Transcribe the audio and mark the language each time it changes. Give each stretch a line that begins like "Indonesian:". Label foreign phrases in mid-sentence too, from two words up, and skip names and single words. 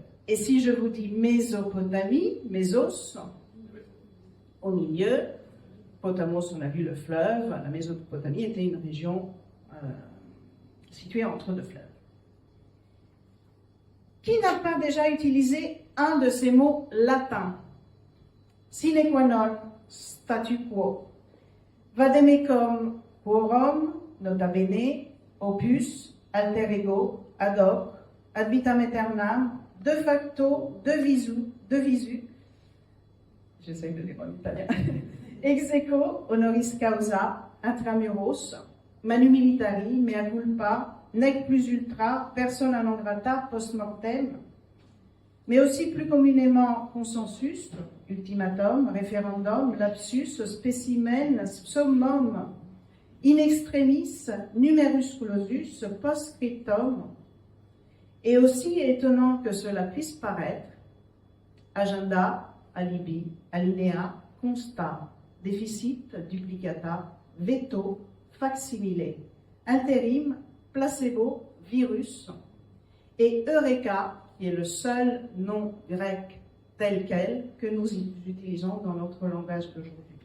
French: Et si je vous dis Mésopotamie, Mésos, au milieu, Potamos, on a vu le fleuve, la Mésopotamie était une région située entre deux fleuves. Qui n'a pas déjà utilisé un de ces mots latins?
Latin: Sine qua non, statu quo. Vademecum quorum, nota bene, opus, alter ego, ad hoc, ad vitam aeternam, de facto, de visu,
French: j'essaie de lire en italien,
Latin: ex aequo, honoris causa, intramuros, manu militari, mea culpa, nec plus ultra, persona non grata, post-mortem,
French: mais aussi plus communément consensus, ultimatum, référendum, lapsus, spécimen,
Latin: summum, in extremis, numerus clausus, post-scriptum,
French: et aussi étonnant que cela puisse paraître, agenda, alibi, alinéa, constat, déficit, duplicata, veto, facsimilé, intérim, placebo, virus, et eureka, qui est le seul nom grec tel quel que nous utilisons dans notre langage d'aujourd'hui.